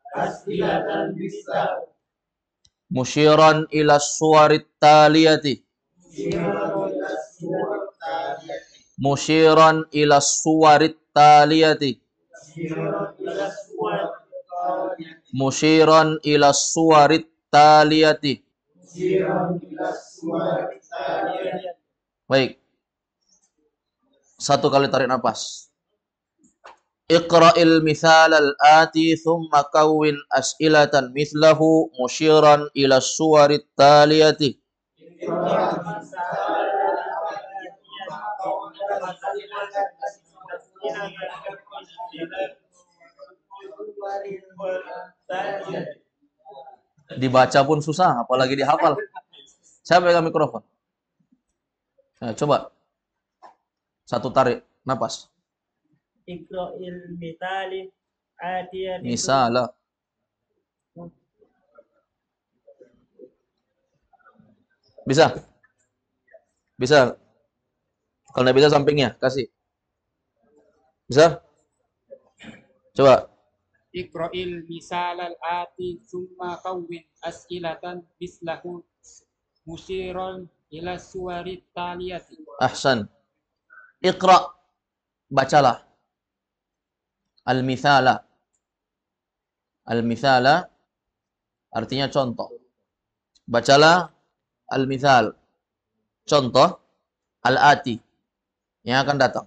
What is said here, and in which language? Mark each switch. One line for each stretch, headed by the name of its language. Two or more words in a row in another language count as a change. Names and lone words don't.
Arabic: مشيرا إلى الصور التالية. مشيرا إلى الصور التالية. مشيرا إلى الصور التالية.
Indonesian: Baik. Satu kali tarik nafas.
Arabic: اقرأ المثال الآتي ثم كون أسئلة مثله مشيرا إلى الصور التالية.
Indonesian: Dibaca pun susah, apalagi dihafal. Siapa yang mikrofon? Nah, coba. Satu tarik napas.
Arabic: اقرأ المثال آتيا itu.
Indonesian: Misalah. Bisa? Bisa? Kalau nggak bisa sampingnya, kasih. Bisa? Coba.
Arabic: اقرأ المثال الآتي ثم كون أسئلة مثله مشيرا إلى الصور التالية. أحسن. اقرأ.
Indonesian: Bacalah.
Arabic: Al-mithala.
Indonesian: Al-mithala artinya contoh. Bacalah al-mithal. Contoh al-ati yang akan datang.